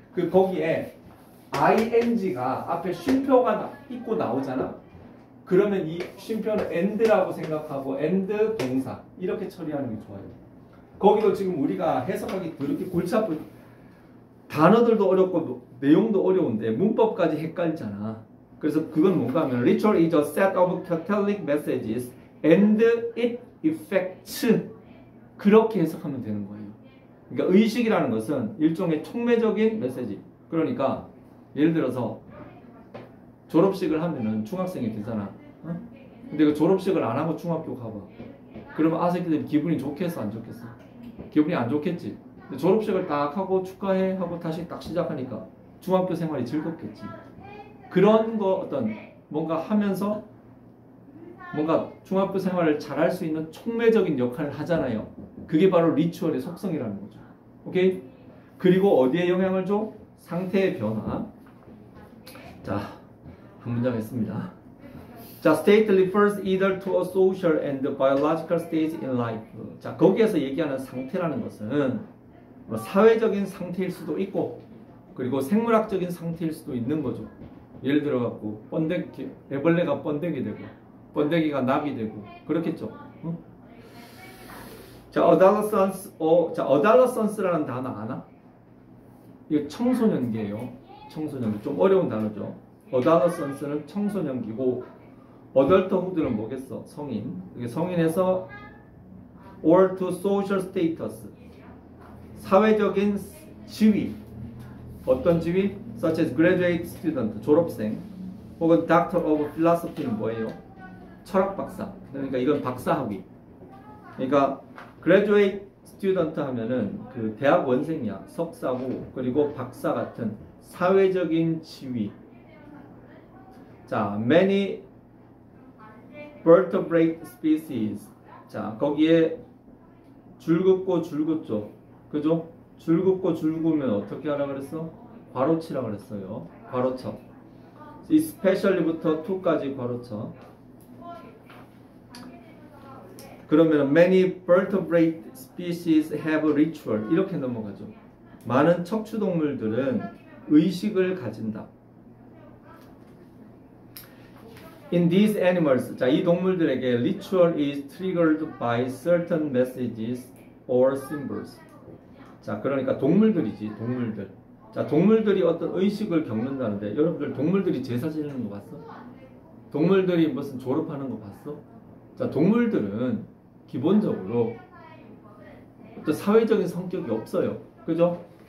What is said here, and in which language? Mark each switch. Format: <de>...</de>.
<ko>거기에 ing가 앞에 쉼표가 있고 나오잖아. 그러면 이 쉼표는 and라고 생각하고 and 동사 이렇게 처리하는 게 좋아요. 거기도 지금 우리가 해석하기 그렇게 골치 아픈 단어들도 어렵고 내용도 어려운데 문법까지 헷갈리잖아. 그래서 그건 뭔가 하면</ko> <en>ritual is a set of Catholic messages and it affects</en> <ko>그렇게 해석하면 되는 거예요. 그러니까 의식이라는 것은 일종의 촉매적인 메시지. 그러니까 예를 들어서 졸업식을 하면은 중학생이 되잖아. 어? 근데 그 졸업식을 안 하고 중학교 가봐. 그러면 아새끼들이 기분이 좋겠어 안 좋겠어? 기분이 안 좋겠지. 근데 졸업식을 딱 하고 축하해 하고 다시 딱 시작하니까 중학교 생활이 즐겁겠지. 그런 거 어떤 뭔가 하면서 뭔가 중학교 생활을 잘할 수 있는 촉매적인 역할을 하잖아요. 그게 바로 리추얼의 속성이라는 거죠. 오케이? 그리고 어디에 영향을 줘? 상태의 변화. 자, 한 문장 했습니다.</ko> <en>자, state refers either to a social and biological stage in life.</en> <ko>자, 거기에서 얘기하는 상태라는 것은 뭐 사회적인 상태일 수도 있고, 그리고 생물학적인 상태일 수도 있는 거죠. 예를 들어 갖고 번데기, 애벌레가 번데기 되고, 번데기가 나비 되고, 그렇겠죠. 응? 자, adolescence라는 단어 아나? 이거 청소년기예요. 청소년기. 좀 어려운 단어죠. adolescence는 청소년기고, adulthood는 뭐겠어? 성인. 이게 성인에서</ko> <en>or to social status.</en> <ko>사회적인 지위. 어떤 지위?</ko> <en>such as graduate student,</en> <ko>졸업생. 혹은</ko> <en>doctor of philosophy</en> <ko>는 뭐예요? 철학 박사. 그러니까 이건 박사학위. 그러니까</ko> <en>graduate student</en> <ko>하면은 그 대학 원생이야. 석사고 그리고 박사 같은 사회적인 지위.</ko> <en>자, many vertebrate species.</en> <ko>자, 거기에 줄긋고 줄긋죠. 그죠? 줄긋고 줄구면 어떻게 하라 그랬어? 괄호치라 그랬어요. 괄호쳐. especially부터 to까지 괄호쳐. 그러면</ko> <en>many vertebrate species have ritual</en> <ko>이렇게 넘어가죠. 많은 척추동물들은 의식을 가진다.</ko> <en>In these animals,</en> <ko>자, 이 동물들에게</ko> <en>ritual is triggered by certain messages or symbols.</en> <ko>자, 그러니까 동물들이지, 동물들. 자, 동물들이 어떤 의식을 겪는다는데, 여러분들 동물들이 제사 지내는 거 봤어? 동물들이 무슨 졸업하는 거 봤어? 자, 동물들은 기본적으로 어떤 사회적인 성격이 없어요. 그죠?</ko>